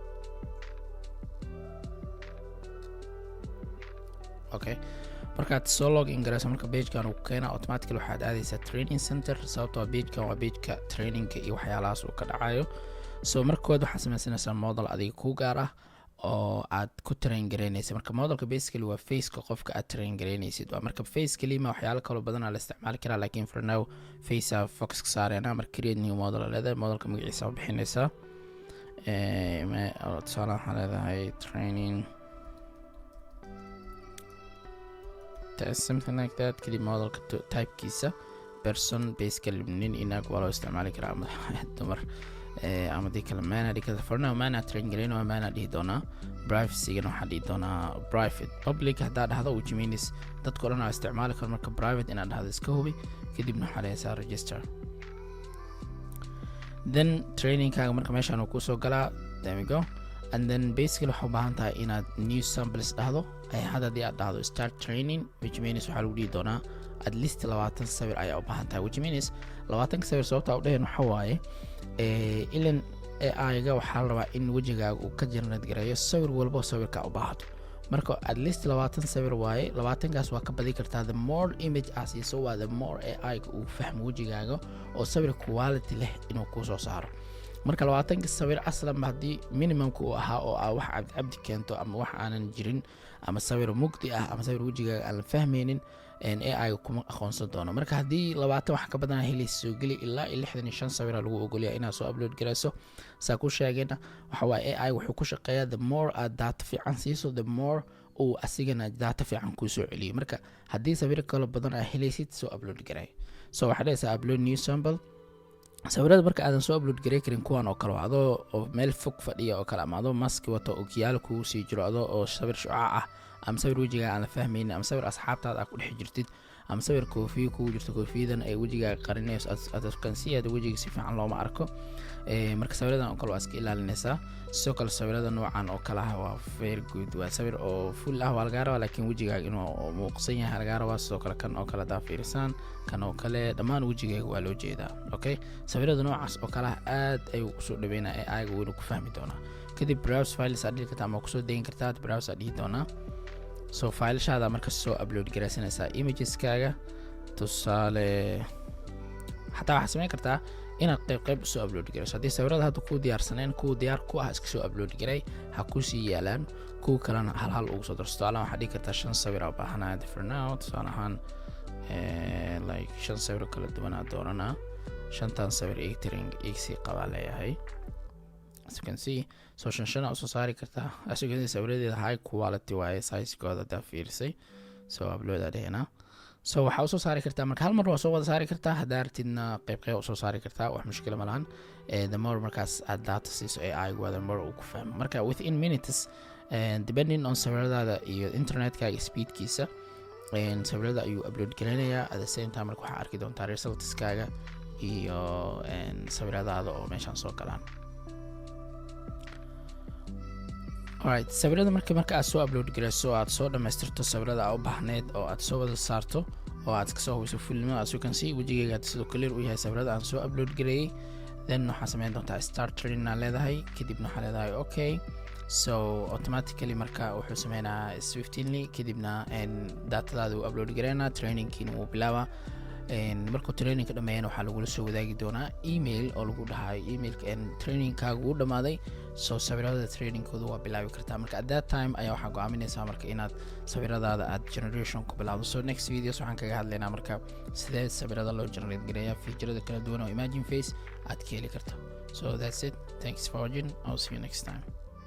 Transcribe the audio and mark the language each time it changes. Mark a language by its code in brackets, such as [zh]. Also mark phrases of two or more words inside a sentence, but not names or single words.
[so] Okay, markaad soo login gareyso marka page-kan uu keena automatically waxaad aadaysaa [en] training center [so] sababtoo page-kan waa page-ka training-ka iyo waxyaalahaas uu ka dhacayo. So markood waxaad samaysanaysaa model adiga ku gaar ah oo aad ku train gareynaysid. Marka modelka basically waa face-ka qofka aad train gareynaysid. Waa marka face kalima waxyaalo kale badan la isticmaali karaa laakiin [en] for now face focus [so] ka saarayna. Marka [en] create new model [so] leedahay modelka magaciisa u bixinaysaa tusaale waxaa leedahay [en] training something like that. [so] kadib modelka typekiisa person basically nin inaag waa loo isticmaali karaa ama dumar ama dii kale mana dhigi [en] for now [so] mana train gareyno waa mana dhihi doonaa. Privacy-gana waxaa dhihi doonaa private. Public haddaa dhahdo [en] which means [so] dadka dhan waa isticmaali karo. marka private inaad dhahdo iska hubi kadibna waxaa leeyahay register. Then training-kaaga marka meeshaan uu kusoo galaa. [en] There we go. And then basically [so] waxaa u baahan tahay inaad [en] new samples [so] dhahdo. hadda hadii aad dhahdo [en] start training which means [so] waxaa lagu dhihi doonaa [en] at least [so] 20 sawir ayaa u baahan tahay [en] which means [so] 20 sawir sababta u dhaheen waxa waaye ilan AI-ga waxaa la rabaa in wejigaaga uu ka generate gareeyo sawir walba sawirka u baahato. marka [en] at least [so] 20 sawir waaye 20kaas waa ka badi kartaa. [en] The more image as is so the more [so] AI-ga uu fahmo wejigaaga oo sawir quality leh inuu ku soo saaro. marka 20 sawir aslan hadii minimumku uu ahaa oo ah wax cabdi keento ama wax aanan jirin ama sawir mugdi ah ama sawir wejigaaga aan la fahmaynin AI kuma aqoonsan doono. marka hadii 20 wax ka badan helayso soo gali ilaa 65 sawir lagu ogolyahay inaad soo upload gareyso. saa ku sheegayna waxa waa AI wuxuu ku shaqeeyaa [en] the more [so] aad data fiican siiso [en] the more [so] uu asigana data fiican ku soo celiyo. marka hadii sawir kale badan aad helaysid soo upload garay. so waxaad leedahay [en] upload new sample. [so] sawirada marka aadan soo upload garey karin kuwan oo kale adoo meel fog fadhiya oo kale ama adoo mask wato oo kiyaal ku sii jiro adoo sawir shucaac ah ama sawir wejigaaga aan la fahmaynin ama sawir asxaabtaada ku dhex jirtid ama sawir koofiyo ku jirto koofiyadan ay wejigaaga qarinayso aad kan si aad wejiga si fiican looma arko. marka sawiradan oo kale waa iska ilaalinaysaa. sidoo kale sawirada noocan oo kale ah waa [en] very good. [so] waa sawir oo full ah waa laga rabaa laakiin wejigaaga inuu muuqsan yahay laga rabaa. sidoo kale kan oo kale daa fiirsan kan oo kale dhammaan wejigaaga waa loo jeedaa. okay, sawirada noocaas oo kale aad ay u soo dhaweynaa AI-ga wuu ku fahmi doonaa. kadib [en] browse files [so] aad dhigi kartaa ama ku soo deyn kartaa browse aad dhihi doonaa. so fileshaada marka soo upload gareysanaysaa images-kaaga tusaale hatta waxaad samayn kartaa inaad qayb soo upload gareyso. haddii sawirada hadda ku diyaarsaneen kuwa diyaar ku ah iska soo upload garay ha ku sii yaalaan kuwa kalena hal ugu soo darso. tusaale waxaad dhigi kartaa 5 sawir oo baahanahay [en] for now. [so] tusaale ahaan like 5 sawir kala duwan aad dooranaa. 5tan sawir sii qabaa leeyahay [en] as you can see. [so] so shan soo saari kartaa [en] as you can see [so] sawiradeeda [en] high quality [so] waaye size-kooda daa fiirsay. [en] so upload [so] adeena. so waxa soo saari kartaa marka hal mar waa soo wada saari kartaa. hadaa ratidna qayb soo saari kartaa wax mushkil ma lahan. [en] the more [so] markaas aad data siiso AI ga [en] the more [so] uu ku fahmo. marka [en] within minutes depending on [so] sawiradaada iyo internetkaaga speedkiisa sawirada ayuu upload gareynayaa. [en] at the same time [so] marka waxaa arki doontaa resultskaaga iyo sawiradaada oo meeshaan soo galaan. alright, sawirada marka aad soo upload gareyso aad soo dhamaystirto sawirada aad u baahneed oo aad soo wada saarto oo aad ka soo hubiso fulnimo [en] as you can see [so] wejigaaga sidoo clear u yahay sawirada aan soo upload gareeyay. then waxaa sameyn doontaa [en] start training [so] aan leedahay kadibna waxaa leedahay okay. [en] so automatically [so] marka wuxuu sameynaa swiftly kadibna datadaada uu upload gareynaa trainingkiina wuu bilaabaa. markuu trainingka dhammeeyana waxaa lagula soo wadaagi doonaa email oo lagu dhahayo emailka trainingkaagu u dhammaaday soo sawirada trainingkooda waa bilaabi kartaa marka [en] at that time [so] ayaa waxaa go'aaminaysaa marka inaad sawiradaada aad generation ku bilaabdo [en] so next videos [so] waxaan kaga hadlaynaa marka sidee sawirada loo generate gareeyaa featurada kala duwan oo [en] imagine face [so] aad ka heli karto [en] so that's it thanks for watching I'll see you next time